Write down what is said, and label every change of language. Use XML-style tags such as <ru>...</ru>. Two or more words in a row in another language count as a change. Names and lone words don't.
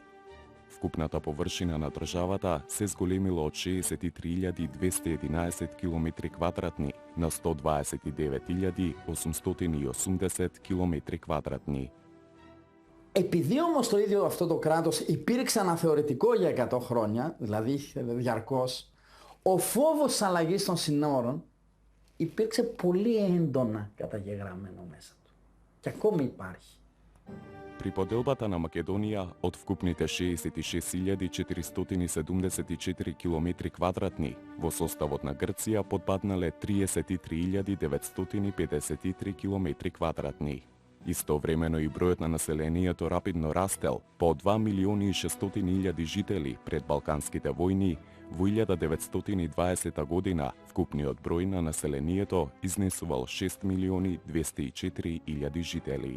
<mk>Вкупната површина на државата се зголемила од 63.211 километри квадратни на 129.880 километри квадратни.</mk> <el>Επειδή όμως το ίδιο αυτό το κράτος υπήρξε αναθεωρητικό για 100 χρόνια, δηλαδή διαρκώς, ο φόβος της αλλαγής των συνόρων υπήρξε πολύ έντονα καταγεγραμμένο μέσα του. Και ακόμη υπάρχει.</el> <mk>При поделбата на Македонија од вкупните 66.474 километри квадратни, во составот на Грција подпаднале 33.953 километри квадратни. Истовремено и бројот на населението рапидно растел, по 2.600.000 жители пред Балканските војни, во 1920 година вкупниот број на населението изнесувал 6.204.000 жители.</mk>